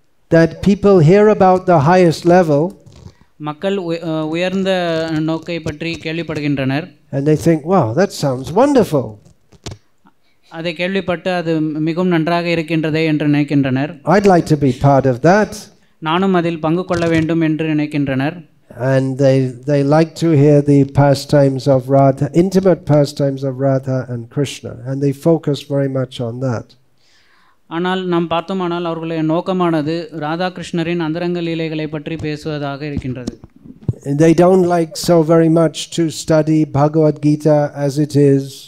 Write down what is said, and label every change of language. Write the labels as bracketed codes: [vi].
[en] That people hear about the highest level. [ta] மக்கள் உயர்ந்த நோக்கை பற்றி கேள்விப்படுகின்றனர். [en] And they think, wow, that sounds wonderful. [ta] அதை கேள்விப்பட்டு அது மிகவும் நன்றாக இருக்கின்றதே என்று நினைக்கின்றனர். [en] I'd like to be part of that. [ta] நானும் அதில் பங்கு கொள்ள வேண்டும் என்று நினைக்கின்றனர். [en] And they like to hear the pastimes of Radha, intimate pastimes of Radha and Krishna, and they focus very much on that. [ta] ஆனால் நாம் பார்த்தோமானால் அவர்களுடைய நோக்கமானது ராதா கிருஷ்ணரின் அந்தரங்க லீலைகளை பற்றி பேசுவதாக இருக்கின்றது. [en] They don't like so very much to study Bhagavad Gita as it is.